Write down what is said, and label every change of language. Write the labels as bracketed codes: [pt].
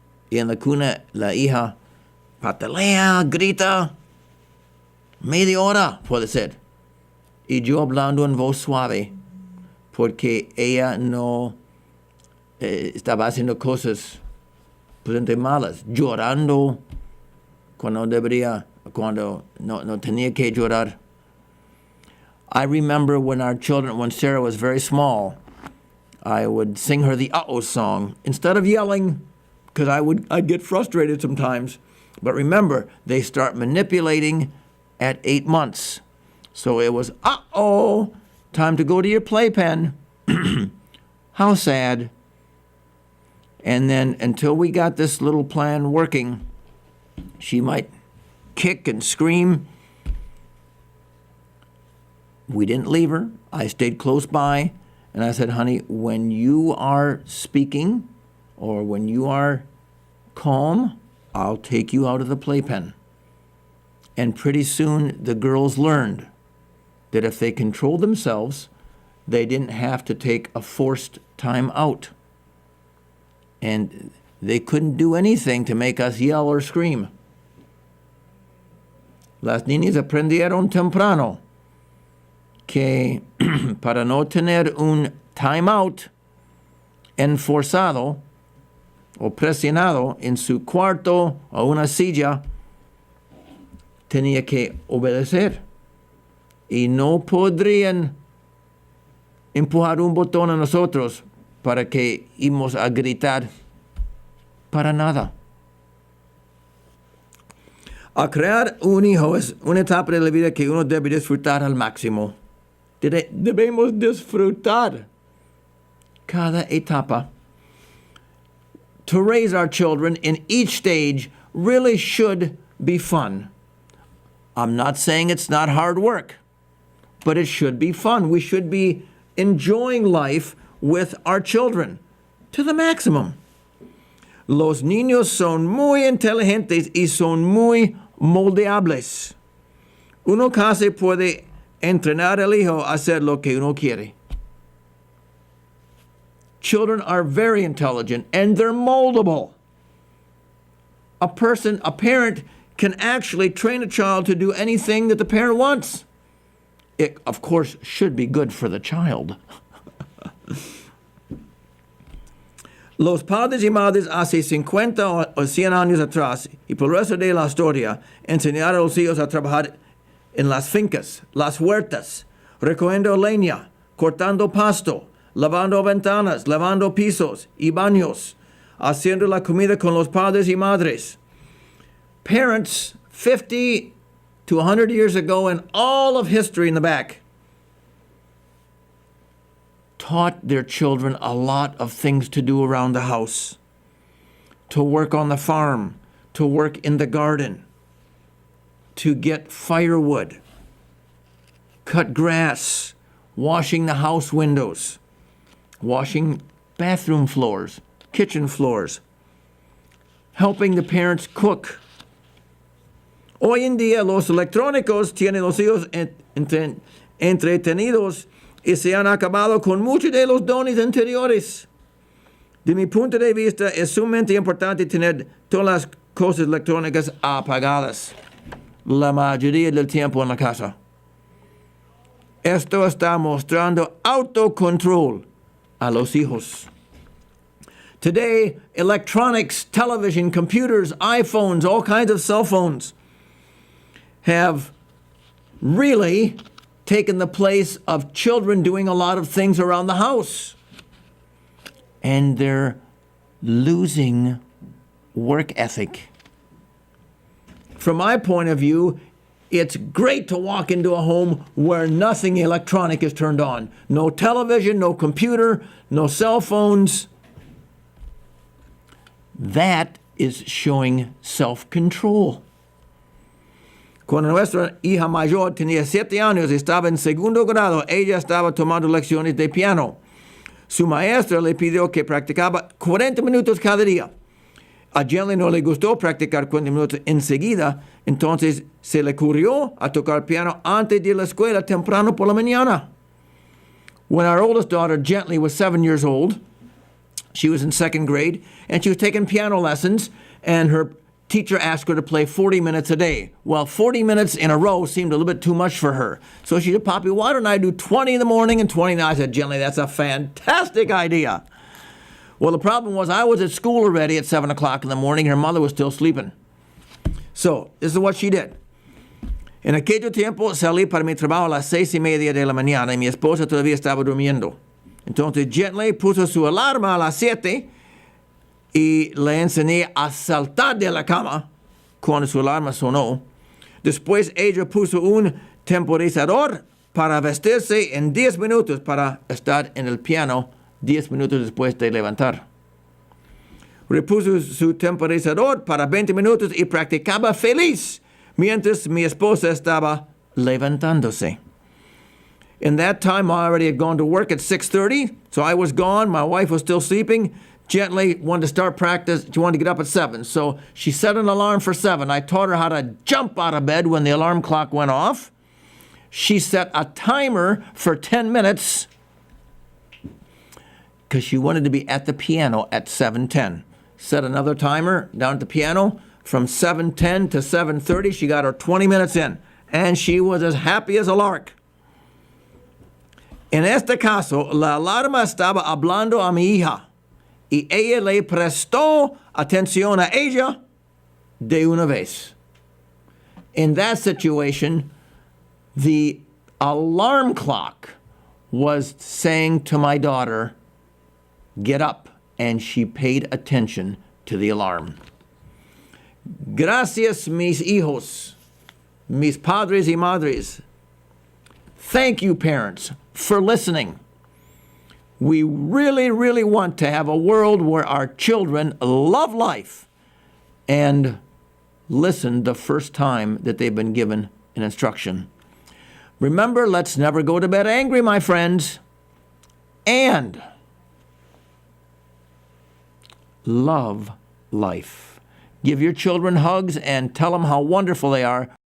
[es] Y en la cuna la hija patalea, grita, media hora puede ser. Y yo hablando en voz suave, porque ella no estaba haciendo cosas presente malas, llorando cuando debería, cuando no tenía que llorar. [en] I remember when Sarah was very small, I would sing her the uh-oh song instead of yelling, because I'd get frustrated sometimes. But remember, they start manipulating at 8 months. So it was, uh-oh, time to go to your playpen. How sad. And then until we got this little plan working, she might kick and scream. We didn't leave her. I stayed close by, and I said, honey, when you are speaking or when you are calm, I'll take you out of the playpen. And pretty soon the girls learned that if they controlled themselves, they didn't have to take a forced time out. And they couldn't do anything to make us yell or scream. [es] Las niñas aprendieron temprano que para no tener un time out enforzado o presionado en su cuarto o una silla, tenía que obedecer. Y no podrían empujar un botón a nosotros para que íbamos a gritar para nada. A crear un hijo es una etapa de la vida que uno debe disfrutar al máximo. Debemos disfrutar cada etapa. [en] To raise our children in each stage really should be fun. I'm not saying it's not hard work, but it should be fun. We should be enjoying life with our children to the maximum. [es] Los niños son muy inteligentes y son muy moldeables. Uno casi puede entrenar al hijo a hacer lo que uno quiere. [en] Children are very intelligent and they're moldable. A parent can actually train a child to do anything that the parent wants. It, of course, should be good for the child. [es] Los padres y madres hace 50 o 100 años atrás y por el resto de la historia enseñaron a los hijos a trabajar en las fincas, las huertas, recogiendo leña, cortando pasto, lavando ventanas, lavando pisos y baños, haciendo la comida con los padres y madres. [en] Parents 50 to 100 years ago and all of history in the back taught their children a lot of things to do around the house, to work on the farm, to work in the garden, to get firewood, cut grass, washing the house windows, washing bathroom floors, kitchen floors, helping the parents cook. [es] Hoy en día los electrónicos tienen los hijos entretenidos y se han acabado con muchos de los dones anteriores. De mi punto de vista, es sumamente importante tener todas las cosas electrónicas apagadas la mayoría del tiempo en la casa. Esto está mostrando autocontrol a los hijos. [en] Today, electronics, television, computers, iPhones, all kinds of cell phones have really taken the place of children doing a lot of things around the house. And they're losing work ethic. From my point of view, it's great to walk into a home where nothing electronic is turned on. No television, no computer, no cell phones. That is showing self-control. [es] Cuando nuestra hija mayor tenía 7 años, estaba en segundo grado, ella estaba tomando lecciones de piano. Su maestra le pidió que practicaba 40 minutos cada día. A Jenny no le gustó practicar 40 minutos enseguida, entonces se le ocurrió a tocar piano antes de la escuela temprano por la mañana. [en] When our oldest daughter, Gently, was 7 years old, she was in 2nd grade, and she was taking piano lessons, and her teacher asked her to play 40 minutes a day. Well, 40 minutes in a row seemed a little bit too much for her. So she said, Poppy, why don't I do 20 in the morning and 20 now? I said, Gently, that's a fantastic idea. Well, the problem was I was at school already at 7 o'clock in the morning. Her mother was still sleeping. So this is what she did. [es] En aquel tiempo salí para mi trabajo a las 6:30 de la mañana y mi esposa todavía estaba durmiendo. Entonces Gently puso su alarma a las 7 y le enseñé a saltar de la cama cuando su alarma sonó. Después ella puso un temporizador para vestirse en 10 minutos para estar en el piano 10 minutos después de levantar. Repuso su temporizador para 20 minutos y practicaba feliz mientras mi esposa estaba levantándose. [en] In that time, I already had gone to work at 6:30, so I was gone. My wife was still sleeping. Gently wanted to start practice. She wanted to get up at 7, so she set an alarm for 7. I taught her how to jump out of bed when the alarm clock went off. She set a timer for 10 minutes because she wanted to be at the piano at 7:10. Set another timer down at the piano from 7:10 to 7:30. She got her 20 minutes in, and she was as happy as a lark. [es] En este caso, la alarma estaba hablando a mi hija y ella le prestó atención a ella de una vez. [en] In that situation, the alarm clock was saying to my daughter, get up, and she paid attention to the alarm. [es] Gracias, mis hijos, mis padres y madres. [en] Thank you, parents, for listening. We really, really want to have a world where our children love life and listen the first time that they've been given an instruction. Remember, let's never go to bed angry, my friends, and love life. Give your children hugs and tell them how wonderful they are.